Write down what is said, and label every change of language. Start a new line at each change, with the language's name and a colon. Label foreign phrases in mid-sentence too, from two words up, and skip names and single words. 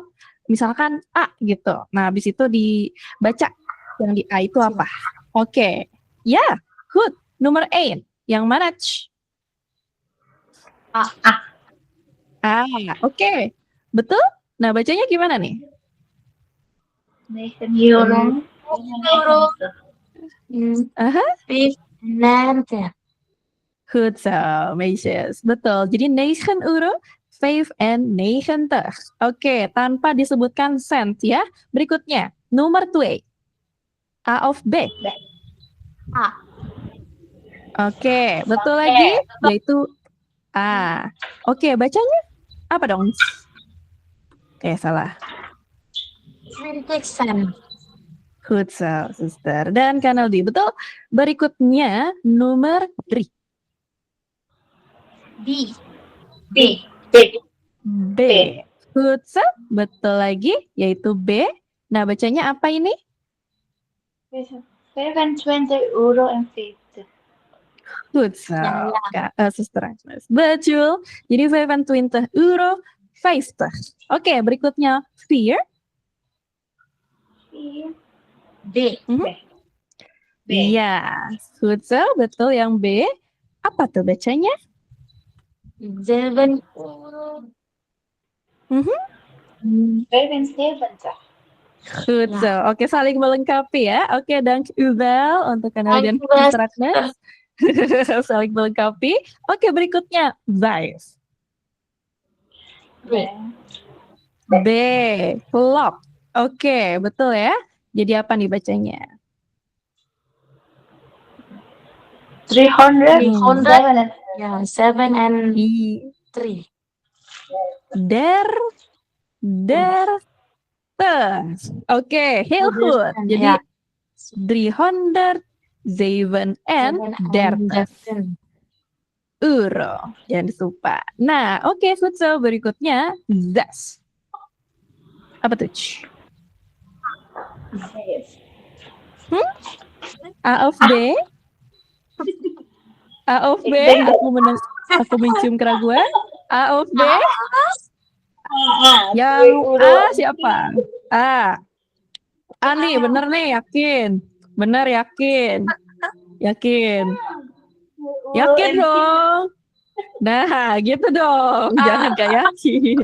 Indonesian: Misalkan A gitu. Nah, habis itu dibaca yang di A itu apa. Oke. Ya, good. Nomor 8. Yang mana? A. Oke. Betul? Nah, bacanya gimana nih? 9 euro. Aha. 5
Dutch: Goed zo, meisjes.
Indonesian: Betul. Jadi 9 euro 95. Oke, tanpa disebutkan cent ya. Berikutnya, nomor 2.
Dutch: A of B.
Indonesian: A. Oke, betul lagi, yaitu A. Oke, bacanya apa dong? Oke, salah. 20
Dutch: Goed zo,
Indonesian: suster. Dan Kanaldi, betul. Berikutnya, nomor 3. B.
Dutch: B. Goed zo,
Indonesian: betul lagi, yaitu B. Nah, bacanya apa ini?
Dutch: 25 euro en 50. Goed zo,
Indonesian: suster Agnes. Betul. Jadi 25 euro 50. Oke, berikutnya 4. B. Iya,
Dutch: goed zo,
Indonesian: betul yang B. Apa tuh bacanya? 7 euro. 75.
Dutch: Goed zo.
Indonesian: Oke, saling melengkapi ya. Oke,
Dutch: dank u wel
Indonesian: untuk Kanal dan
Dutch: Dank u wel.
Indonesian: Suster Agnes. Saling melengkapi. Oke, berikutnya 5. B. B. Clock. Oke, betul ya. Jadi apa nih bacanya? 300. 300. Ya, 7 and 3. Der. Oke,
Dutch: heel goed.
Indonesian: Jadi 307 en 30 euro. Jangan lupa. Nah, oke,
Dutch: goed zo.
Indonesian: Berikutnya 6. Apa tuh?
Dutch: A of B. A of B.
Indonesian: Aku mencium keraguan.
Dutch: A of B.
Indonesian: Yang A siapa? A. Ani, bener nih, yakin. Bener, yakin. Yakin dong. Nah, gitu dong. Jangan gak yakin.